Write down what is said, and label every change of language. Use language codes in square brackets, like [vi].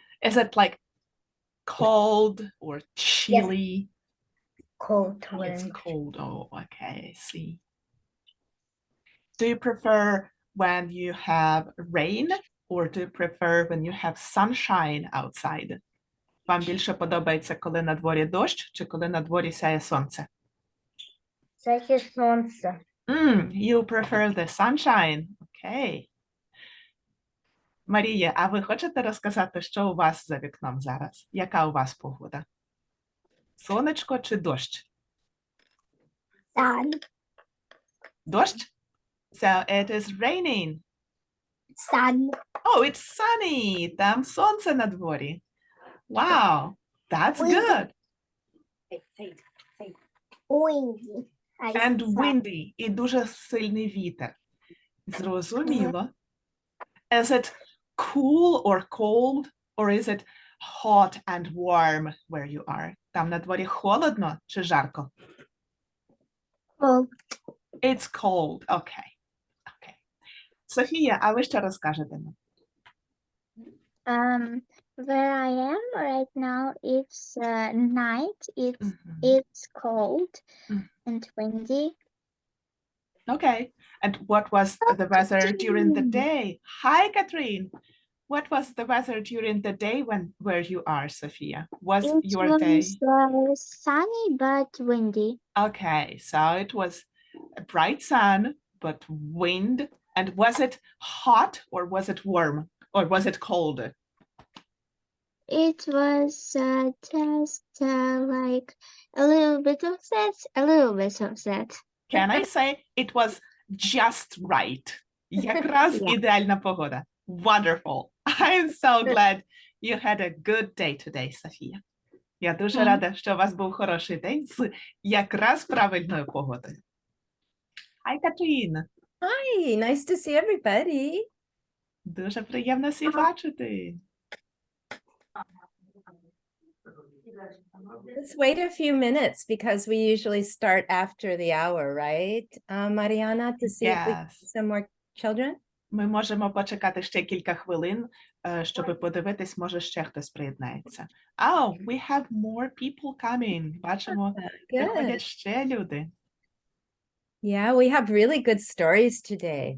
[en] Is it like cold or chilly? Cold It's wind. cold. Oh, okay, I see. Do you prefer when you have rain or do you prefer when you have sunshine outside? [uk] Вам більше подобається, коли на дворі дощ, чи коли на дворі сяє сонце? Сяє сонце. [en] You prefer the sunshine. Okay. [uk] Марія, а ви хочете розказати, що у вас за вікном зараз? Яка у вас погода? Сонечко чи дощ? [en] Sun. [uk] Дощ? [en] So it is raining. Sun. Oh, it's sunny. [uk] Там сонце на дворі. [en] Wow, that's good. Windy. And windy. [uk] І дуже сильний вітер. Зрозуміло. [en] Is it cool or cold? Or is it hot and warm where you are? [uk] Там на дворі холодно чи жарко? [en] Cold. It's cold. Okay. Okay. [uk] Софія, а ви що розкажете нам? [en] Where I am right now, it's night. It's cold and windy. Okay. And what was the weather during the day? Hi, Katharine. What was the weather during the day where you are, Sophia? Was your day? It was sunny but windy. Okay, so it was a bright sun, but wind. And was it hot or was it warm or was it cold? It was just like a little bit of that, a little bit of that. Can I say it was just right? [uk] Якраз ідеальна погода. [en] Wonderful. I'm so glad you had a good day today, Софія. [uk] Я дуже рада, що у вас був хороший день з якраз правильною погодою. [en] Hi, Katharine. Hi, nice to see everybody. [uk] Дуже приємно всіх бачити. [en] Let's wait a few minutes because we usually start after the hour, right, Marianna, to see if we get some more children? [uk] Ми можемо почекати ще кілька хвилин, щоб подивитись, може ще хтось приєднається. [en] Oh, we have more people coming. [uk] Бачимо, приходять [en] Good. [uk] ще люди. [en] Yeah, we have really good stories today.